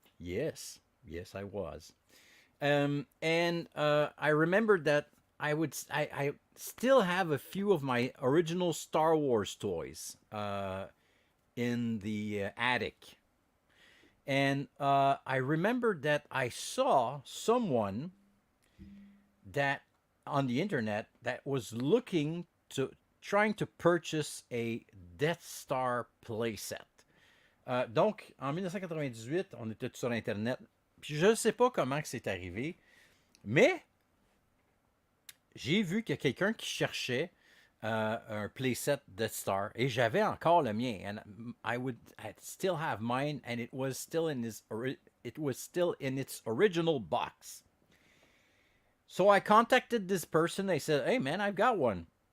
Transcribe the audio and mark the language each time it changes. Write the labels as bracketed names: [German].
[English] Yes, yes, I was. And I remembered that I still have a few of my original Star Wars toys in the attic. And I remembered that I saw someone that on the internet that was looking to trying to purchase a Death Star playset. [French] Donc, en 1998, on était sur Internet. Puis je ne sais pas comment c'est arrivé, mais j'ai vu qu'il y a quelqu'un qui cherchait un playset Death Star et j'avais encore le mien. [English] And I'd still have mine, and it was still in its original box. So I contacted this person. They said, "Hey man, I've got one.